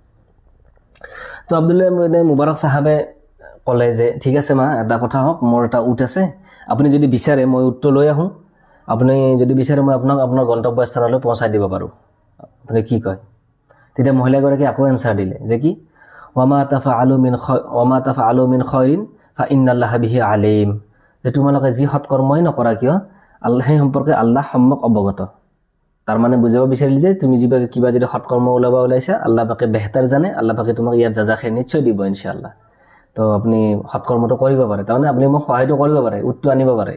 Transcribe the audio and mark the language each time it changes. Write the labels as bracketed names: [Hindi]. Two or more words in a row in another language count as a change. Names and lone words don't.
[Assamese] তো আব্দুল্লাহ ইবনে মুবাৰক সাহাবে ক'লে যে ঠিক আছে মা, এটা কথা হওক, মোৰ এটা উট আছে, আপুনি যদি বিচাৰে মই উটটো লৈ আহোঁ, আপুনি যদি বিচাৰে মই আপোনাক আপোনাৰ গন্তব্যস্থানলৈ পਹੁঁচাই দিব পাৰোঁ, আপুনি কি কয়? তেতিয়া মহিলাগৰাকী আকৌ এনসাৰ দিলে যে কি [Arabic] وما تفعلوا من خير فإن الله به عليم, [Assamese] যে তোমালোকে যি সৎকৰ্মই নকৰা কিয় সেই সম্পৰ্কে আল্লাহ সম্যক অৱগত। তাৰ মানে বুজাব বিচাৰিলে যে তুমি কিবা যদি সৎকৰ্ম ওলাইছা, আল্লাহ পাকে বেহতাৰ জানে, আল্লাহ পাকে তোমাক ইয়াত জাজাখে নিশ্চয় দিব ইনশাআল্লাহ। তো আপুনি সৎকৰ্মটো কৰিব পাৰে, তাৰমানে আপুনি মোক সহায়টো কৰিব পাৰে, উটটো আনিব পাৰে।